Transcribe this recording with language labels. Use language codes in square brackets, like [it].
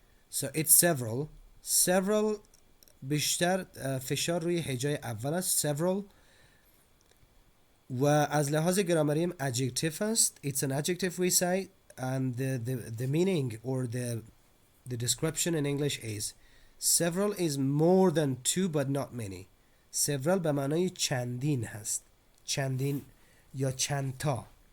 [en] So it's several [fa] بیشتر فشار روی هجای اول است. several و از لحاظ گرامری هم adjective است. [en] It's an adjective we say, and the meaning or the description in English is several is more than two but not many. [fa] several به معنای چندین هست، چندین یا چند تا.